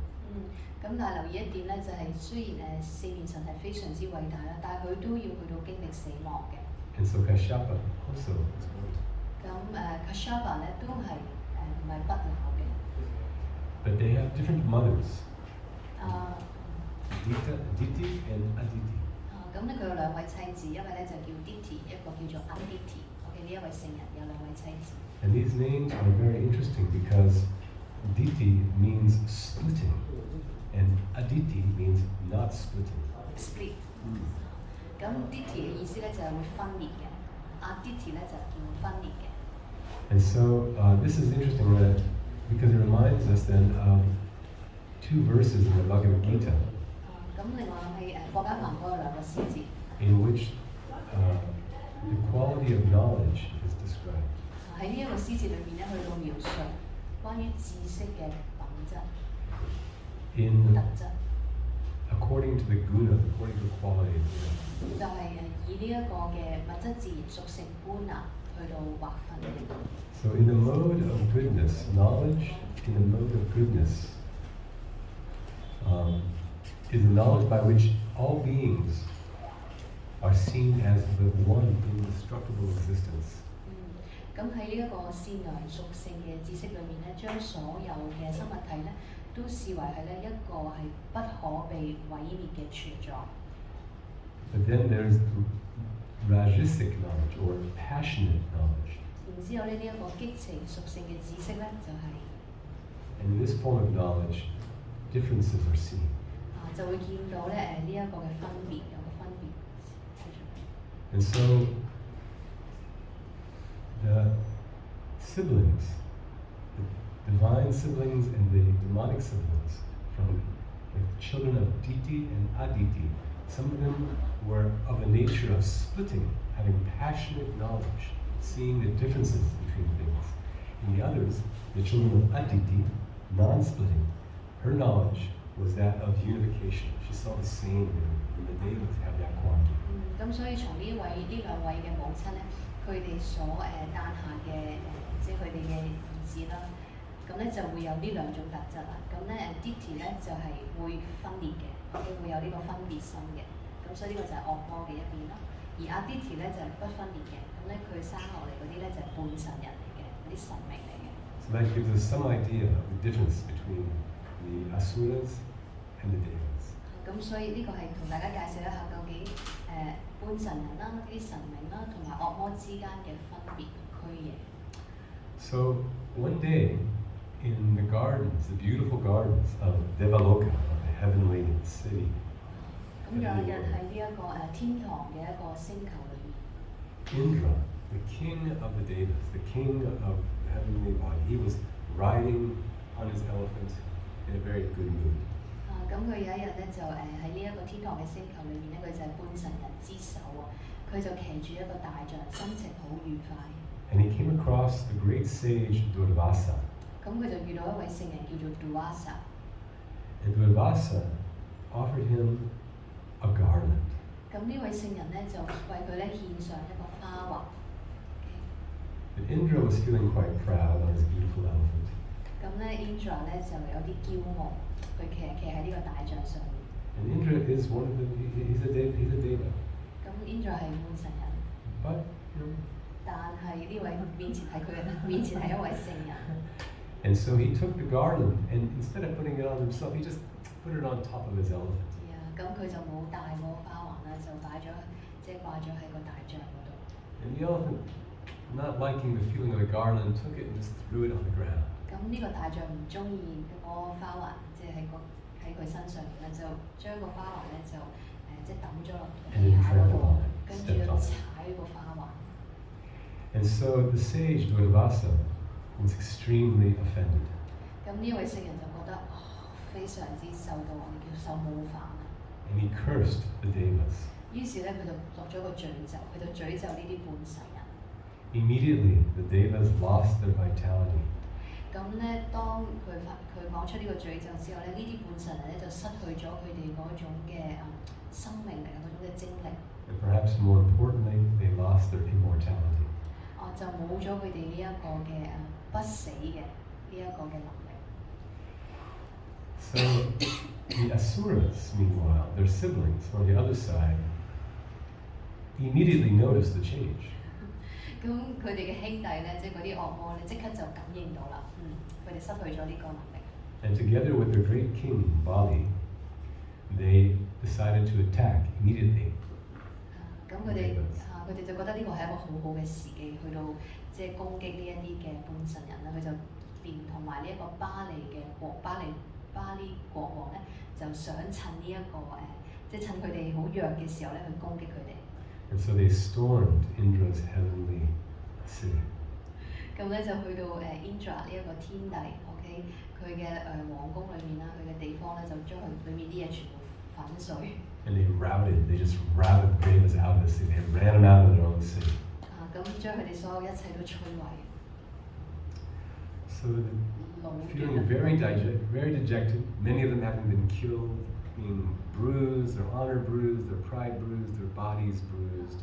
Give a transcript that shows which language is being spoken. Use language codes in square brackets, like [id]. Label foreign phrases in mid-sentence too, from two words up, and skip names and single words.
[yue] 咁但係留意一點咧，就係、雖然四面神係非常之偉大啦，但係佢都要去到經歷死亡嘅。 [en] And so Kashyapa also is mortal. [yue] 咁Kashyapa 咧都係唔係不朽嘅。 [en] But they have different mothers, 啊 Aditi and Aditi. [yue] 咁咧佢有兩位妻子，一位咧就叫 Diti， 一個叫做 Aditi。OK， 呢一位聖人有兩位妻子。 [en] And these names are very interesting because Diti means splitting, and Aditi means not splitting. Split。 [yue] 咁 Diti 嘅意思咧就係會分裂嘅，Aditi 咧就叫分裂嘅。 [en] And so this is interesting because it reminds us then of two verses in the Bhagavad Gita [yue] 咁另外諗起霍家凡嗰兩個詩節， [en] in which the quality of knowledge is described. [yue] 喺呢一個詩節裏面咧，去到描述關於知識嘅品質、 [en] In [yue] 特質， [en] according to the guna, according to the quality of guna. [yue] 就係以呢一個嘅物質自然屬性觀啊，去到劃分嘅。 [en] So in the mode of goodness, knowledge in the mode of goodness is the knowledge by which all beings are seen as the one indestructible existence. [yue] 咁喺呢一個善良屬性嘅知識裏面咧，將所有嘅生物體咧都視為係咧一個係不可被毀滅嘅存在。 [en] But then there's rajasic knowledge or passionate knowledge. [yue] 然之後咧，呢一個激情屬性嘅知識咧，就係、 [en] And in this form of knowledge, differences are seen. [yue] 就會見到咧呢一個嘅分別，有個分別。 [en] And so the siblings, the divine siblings and the demonic siblings from the children of Diti and Aditi, some of them were of a nature of splitting, having passionate knowledge, seeing the differences between things. And the others, the children of Aditi, non-splitting, her knowledge was that of unification. She saw the same and the devas have that quality. [yue] 咁所以從呢兩位嘅母親咧，佢哋所誕下嘅即係佢哋嘅兒子啦，咁咧就會有呢兩種特質啦。咁咧Diti 咧就係、會分裂嘅，會有呢個分別心嘅。咁所以呢個就係惡魔嘅一邊啦。而Aditi咧就係、不分裂嘅，咁咧佢生落嚟嗰啲咧就係、半神人嚟嘅，嗰啲神明嚟嘅。 [en] So that gives us some idea of the difference between the asuras and the devas. [yue] 咁所以呢個係同大家介紹一下究竟半神人啦、呢啲神明啦，同埋惡魔之間嘅分別區野。 [en] So one day in the gardens, the beautiful gardens of Devaloka, the heavenly city, [yue] 咁有一日喺呢一個天堂嘅一個星球裏面， [en] Indra, the king of the devas, the king of the heavenly body, he was riding on his elephant in a very good mood. [yue] 咁佢有一日咧就喺呢一個天堂嘅星球裏面咧，佢就係半神人之首啊！佢就騎住一個大象，心情好愉快。 [en] And he came across the great sage Durvasa. [yue] 咁佢就遇到一位聖人叫做 Durvasa。 [en] And Durvasa offered him a garland. [yue] 咁呢位聖人咧就為佢咧獻上一個花環。 [en] But Indra was feeling quite proud on his beautiful elephant. [yue] 咁咧 Indra 咧就有啲驕傲，佢騎喺呢個大象上面。 [en] And Indra is one of the, he's a deva. [yue] 咁 Indra 係半神人， [en] But, you know, [yue] 但係呢位面前係佢面前係一位聖人。 [en] and so he took the garland and instead of putting it on himself, he just put it on top of his elephant. [yue] 咁佢就冇戴嗰個花環啦，就擺咗即係掛咗喺個大象嗰度。 [en] And the elephant, not liking the feeling of the garland, took it and just threw it on the ground. [yue] 咁呢個大象唔中意嗰個花環，即係喺佢身上面咧，就將個花環咧就即係抌咗落地下嗰度，跟住就踩個花環。 [en] And so the sage Durvasa was extremely offended. [yue] 咁呢位聖人就覺得非常之受到我哋叫受冒犯啦。 [en] And he cursed the devas. [yue] 於是咧佢就落咗個詛咒，佢就詛咒呢啲半神人。 [en] Immediately, the devas lost their vitality. [yue] 咁咧，當佢講出呢個詛咒之後咧，呢啲半神人咧就失去咗佢哋嗰種嘅生命力啊，嗰種嘅精力。 [en] And perhaps more importantly, they lost their immortality. [yue] 就冇咗佢哋呢一個嘅不死嘅呢一個嘅能力。 [en] So the asuras, meanwhile, their siblings on the other side, immediately noticed the change. [yue] 咁佢哋嘅兄弟咧，即係嗰啲惡魔咧，即刻就感應到啦，佢哋失去咗呢個能力。 [en] And together with their great king, Bali, they decided to attack immediately. [yue] 咁佢哋就覺得呢個係一個好好嘅時機，去到即係攻擊呢一啲嘅半神人啦。佢就連同埋呢一個巴利國王咧，就想趁呢一個即係趁佢哋好弱嘅時候咧，去攻擊佢哋。 [en] And so they stormed Indra's heavenly city. [yue] 咁咧就去到Indra 呢一個天帝 ，OK， 佢嘅皇宮裏面啦，佢嘅地方咧就將佢裏面啲嘢全部粉碎。 [en] And they just routed the Devas out of the city. They ran them out of their own city. [yue] 咁將佢哋所有一切都摧毀。 [en] So feeling very dejected, many of them having been killed, being bruised, their honor bruised, their pride bruised, their bodies bruised.